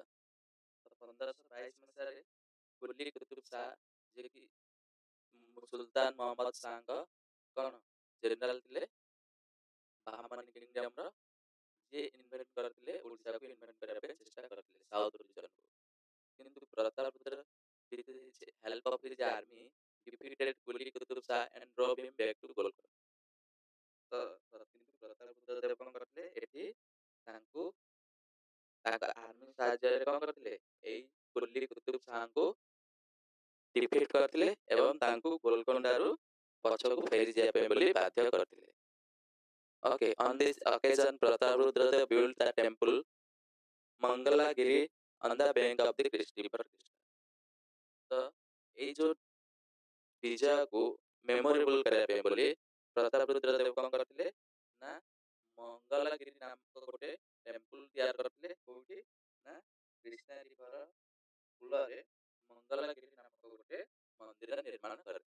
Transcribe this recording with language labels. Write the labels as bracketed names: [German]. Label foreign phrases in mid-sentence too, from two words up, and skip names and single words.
[Odia] 1522 ମସିହାରେ କୁଲି କୁତୁବ ଶାହ ଯିଏକି ସୁଲତାନ ମହମ୍ମଦ ଶାହଙ୍କ କଣ ଜେନେରାଲ ଥିଲେ ବାହାମନି କିଙ୍ଗଡମର ଯିଏ ଇନଭେଟ କରିଥିଲେ ଓଡ଼ିଶାକୁ ଇନଭେଟ କରିବା ପାଇଁ ଚେଷ୍ଟା କରିଥିଲେ ସାଉଥ ରିଜନକୁ। [English] କିନ୍ତୁ ପ୍ରତାପରୁଦ୍ର with his help of his army defeated Kuli Qutub Shah and drove him back to Golconda। [Odia] ତ କିନ୍ତୁ ପ୍ରତାପରୁଦ୍ର ଦେବ କଣ କରିଥିଲେ ଏଠି ତାଙ୍କୁ ତାଙ୍କ ଆର୍ମି ସାହାଯ୍ୟରେ କଣ କରିଥିଲେ ଏଇ କୁଲି କୁତୁବ ଶାହଙ୍କୁ ଡିଫିଟ୍ କରିଥିଲେ ଏବଂ ତାଙ୍କୁ ଗୋଲକୋଣ୍ଡାରୁ ପଛକୁ ଫେରି ଯିବା ପାଇଁ ବୋଲି ବାଧ୍ୟ କରିଥିଲେ। [English] Okay, on this occasion Prataparudra built the temple Mangalagiri on the bank of the river Krishna। [Odia] ତ ଏଇ ଯୋଉ ବିଜୟକୁ ମେମୋରେବଲ କରିବା ପାଇଁ ବୋଲି ପ୍ରତାପରୁଦ୍ର ଦେବ କଣ କରିଥିଲେ ନା ମଙ୍ଗଲଗିରି ନାମକ ଗୋଟେ ଟେମ୍ପଲ ତିଆରି କରିଥିଲେ। କୋଉଠି ନା କ୍ରିଷ୍ଣା ରିଭର କୂଳରେ ମଙ୍ଗଲଗିରି ନାମକ ଗୋଟେ ମନ୍ଦିର ନିର୍ମାଣ କରିଥିଲେ।